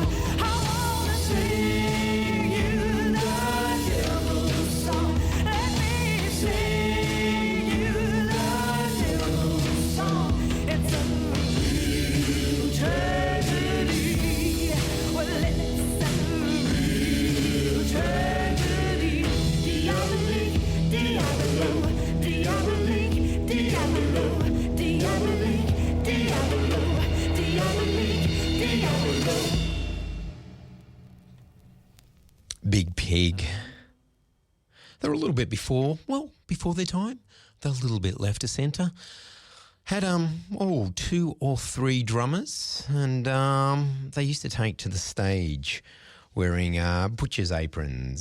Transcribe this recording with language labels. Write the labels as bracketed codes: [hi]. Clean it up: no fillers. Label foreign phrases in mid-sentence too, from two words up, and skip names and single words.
[en] I wanna sing you the devil's song. Let me sing you the devil's song. It's a real tragedy. Well, it's a real tragedy. [fr] Diabolique, diabolo, diabolique, diabolo, diabolique, diabolo, diabolique, diabolo. [en] Big Pig. They're a little bit before their time. They're a little bit left of centre. Had 2 or 3 drummers, and they used to take to the stage wearing butcher's aprons.